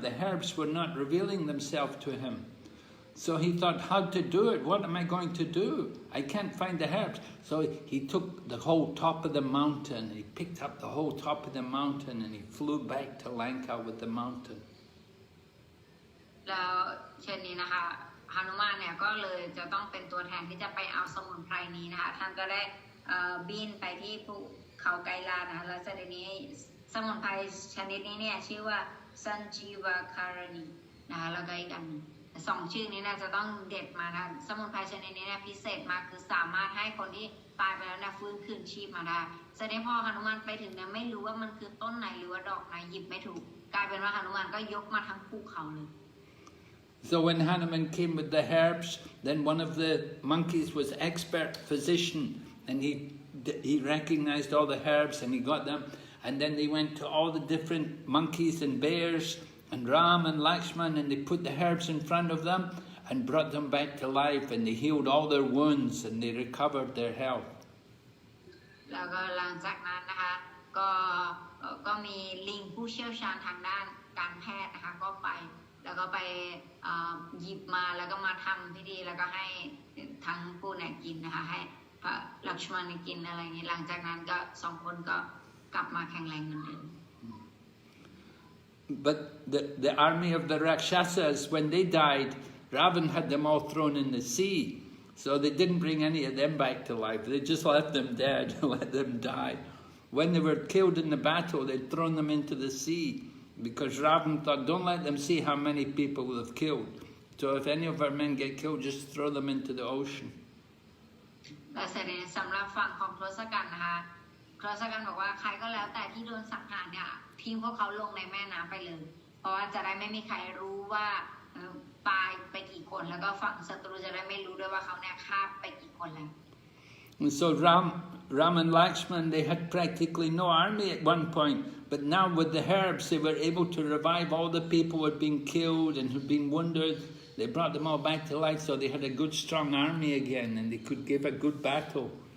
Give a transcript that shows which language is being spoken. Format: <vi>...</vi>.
<en>The herbs were not revealing themselves to him. So he thought, how to do it? What am I going to do? I can't find the herbs. So he took the whole top of the mountain. He picked up the whole top of the mountain and he flew back to Lanka with the mountain.</en> <th>แล้วเช่นนี้นะคะหนุมานเนี่ยก็เลยจะต้องเป็นตัวแทนที่จะไปเอาสมุนไพรนี้นะคะท่านก็ได้บินไปที่ภูเขาไกลานะคะแล้วเสร็จนี้สมุนไพรชนิดนี้เนี่ยชื่อว่าซันจีวาคารานีนะคะแล้วก็อีกอันสองชื่อนี้นะจะต้องเด็ดมานะสมุนไพรชนิดนี้เนี่ยพิเศษมากคือสามารถให้คนที่ตายไปแล้วเนี่ยฟื้นคืนชีพมาได้แสดงพอหนุมานไปถึงเนี่ยไม่รู้ว่ามันคือต้นไหนหรือว่าดอกไหนหยิบไม่ถูกกลายเป็นว่าหนุมานก็ยกมาทั้งภูเขาเลย</th> <en>So when Hanuman came with the herbs, then one of the monkeys was expert physician, and he recognized all the herbs and he got them. And then they went to all the different monkeys and bears and Ram and Lakshman, and they put the herbs in front of them and brought them back to life, and they healed all their wounds and they recovered their health.</en> <th>แล้วก็หลังจากนั้นนะคะก็ ก็มีลิงผู้เชี่ยวชาญทางด้านการแพทย์นะคะก็ไปแล้วก็ไปหยิบมาแล้วก็มาทำพิธีแล้วก็ให้ทั้งผู้เนี่ยกินนะคะให้พระลักษมณกินอะไรอย่างนี้หลังจากนั้นก็สองคนก็กลับมาแข็งแรงเหมือนเดิม</th> <en>But the army of the Rakshasas, when they died, Ravan had them all thrown in the sea. So they didn't bring any of them back to life. They just left them dead, let them die. When they were killed in the battle, they'd thrown them into the sea because Ravan thought, don't let them see how many people they've killed. So if any of our men get killed, just throw them into the ocean.</en> <th>และสำหรับฝั่งของทศกัณฐ์นะคะทศกัณฐ์บอกว่าใครก็แล้วแต่ที่โดนสังหารเนี่ยทิ้งพวกเขาลงในแม่น้ำไปเลยเพราะว่าจะได้ไม่มีใครรู้ว่าตายไปกี่คนแล้วก็ฝั่งศัตรูจะได้ไม่รู้ด้วยว่าเขาเนี่ยฆ่าไปกี่คนแล้ว</th> <en>And so Ram and Lakshman, they had practically no army at one point, but now with the herbs they were able to revive all the people who had been killed and who'd been wounded. They brought them all back to life, so they had a good strong army again and they could give a good battle.</en>